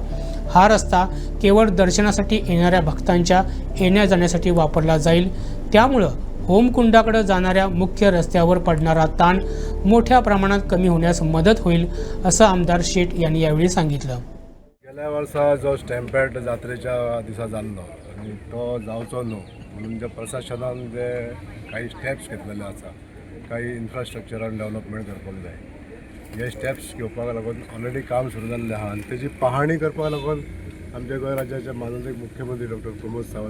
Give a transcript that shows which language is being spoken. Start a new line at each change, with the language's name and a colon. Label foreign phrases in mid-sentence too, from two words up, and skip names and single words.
Marathi: हा रस्ता केवळ दर्शनासाठी येणाऱ्या भक्तांच्या येण्या जाण्यासाठी वापरला जाईल। त्यामुळे होमकुंडाकडे जाणाऱ्या मुख्य रस्त्यावर पडणारा ताण मोठ्या प्रमाणात कमी होण्यास मदत होईल असं आमदार शेठ यांनी यावेळी सांगितलं।
Konkani: गेल्या वर्सा जो स्टॅम्पॅड जात्रेच्या दिसा जाल्लो आनी तो जावचो न्हू म्हणून जे प्रशासनान जे काही स्टेप्स घेतलेले आसा, काही इन्फ्रास्ट्रक्चरान डेव्हलपमेंट करपाक जाय। हे स्टेप्स घेवपाक लागून ऑलरेडी काम सुरू जाल्लें आहा आनी तेजी पाहणी करपाक लागून आमच्या गोंय राज्याचे माननीय मुख्यमंत्री डॉक्टर प्रमोद सावंत